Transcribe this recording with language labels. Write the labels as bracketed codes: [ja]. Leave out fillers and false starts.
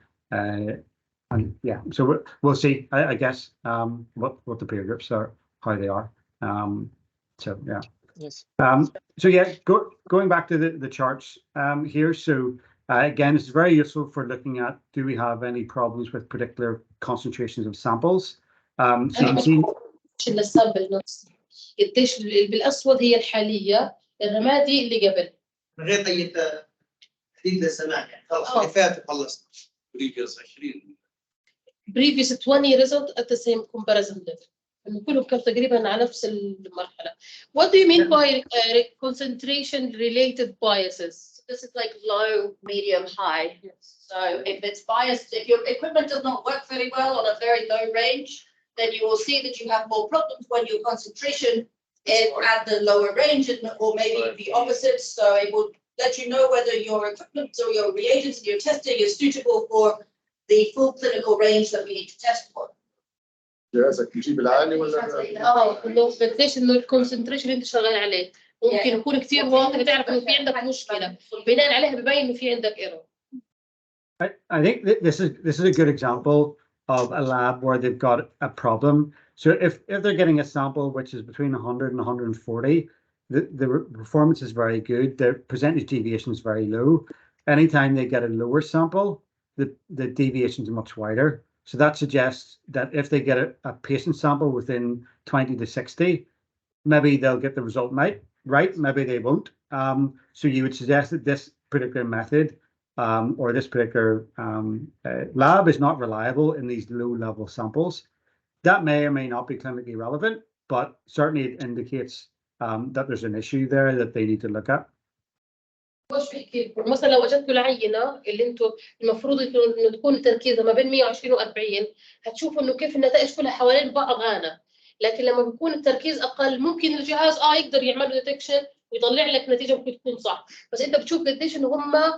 [en] And yeah, so we'll see, I guess, what the peer groups are, how they are. So yeah. Yes. So yeah, going back to the charts here. So again, it's very useful for looking at, do we have any problems with particular concentrations of samples? So you can see [ar] السامبل نفسه قديش بالاسود هي الحاليه، الرمادي اللي قبل من غير تحديد للسماع يعني خلاص اللي فات وخلصنا. [en] Previous 20 previous 20 result at the same comparison level. [ar] إنه كلهم كانوا تقريبا على نفس المرحلة. [en] What do you mean by concentration related biases? This is like low, medium, high. So if it's biased, if your equipment does not work very well on a very low range, then you will see that you have more problems when your concentration is at the lower range, or maybe the opposite. So it will let you know whether your equipment or your reagents and your testing is suitable for the full clinical range that we need to test for. [ar] جهازك يجيب العالي ولا انه قديش انه الكونسنتريشن اللي انت شغال عليه ممكن يكون كثير واضح، تعرف انه في عندك مشكله، بناء عليها ببين انه في عندك ايرور. [en] I think this is a good example of a lab where they've got a problem. So if they're getting a sample which is between 100 and 140, the performance is very good. The percentage deviation is very low. Anytime they get a lower sample, the deviations are much wider. So that suggests that if they get a patient sample within 20 to 60, maybe they'll get the result right, maybe they won't. So you would suggest that this particular method or this particular lab is not reliable in these low-level samples. That may or may not be clinically relevant, but certainly it indicates that there's an issue there that they need to look at. [ar] وش بحكي لكم مثلا لو وجدتوا العينه اللي انتم المفروض انه تكون تركيزها ما بين 120 و40، هتشوفوا انه كيف النتائج كلها حوالين بعض لكن لما بيكون التركيز اقل ممكن الجهاز يقدر يعمل ديتكشن ويطلع لك نتيجه ممكن تكون صح، بس انت بتشوف قديش انه هم